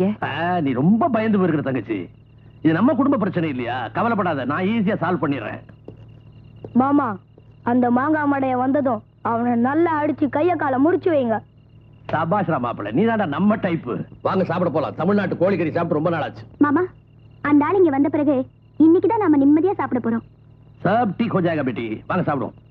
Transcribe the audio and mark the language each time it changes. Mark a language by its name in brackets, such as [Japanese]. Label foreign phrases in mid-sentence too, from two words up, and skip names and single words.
[Tamil] நீ ரொம்ப பயந்து போயிருக்கிற தங்கச்சி இது நம்ம குடும்ப பிரச்சனை இல்லையா கவலைப்படாத நான் [English] easy solve [Tamil] பண்ணிடுறேன் மாமா அந்த மாங்காய் மடைய வந்ததும் அவனை நல்லா அடிச்சு கைய காலை முடிச்சு வைங்க சபாஷ்ரா மாப்பிள்ள நீ தாண்டா நம்ம டைப்பு வாங்க சாப்பிட போலாம் தமிழ்நாட்டு கோழிக்கறி சாப்பிட்டு ரொம்ப நாள் ஆச்சு மாமா அந்த ஆள் இங்க வந்த பிறகு இன்னைக்குதான் நாம நிம்மதியா சாப்பிட போறோம் [Hindi] सब ठीक हो जाएगा बेटी [Tamil] வாங்க சாப்பிடுவோம்